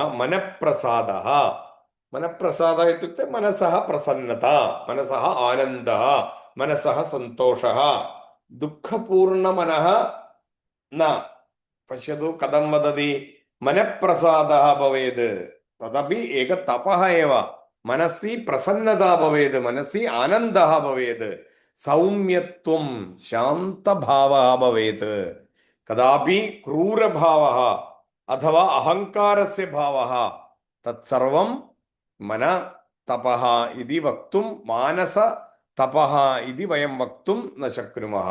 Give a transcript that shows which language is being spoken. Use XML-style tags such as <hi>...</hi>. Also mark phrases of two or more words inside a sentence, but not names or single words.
<sa>मनःप्रसादः मनःप्रसादः इत्युक्ते मनसः प्रसन्नता मनसः आनन्दः मनसः सन्तोषः. दुःखपूर्णमनः न. पश्यतु कथं वदति. मनःप्रसादः भवेत् तदपि एक तपः एव. മനസ്സി പ്രസന്നത ഭവേത്, മനസ്സി ആനന്ദ ഭവേത്, സൗമ്യത്വം ശാന്തഭാവ ഭവേത്, കദാപി ക്രൂരഭാവ അഥവാ അഹങ്കാരസ്യ ഭാവ തത്സർവം മന തപഃ ഇതി വക്തും മാനസ തപഃ ഇതി വയം വക്തും ന ശക്നുമഃ.</sa>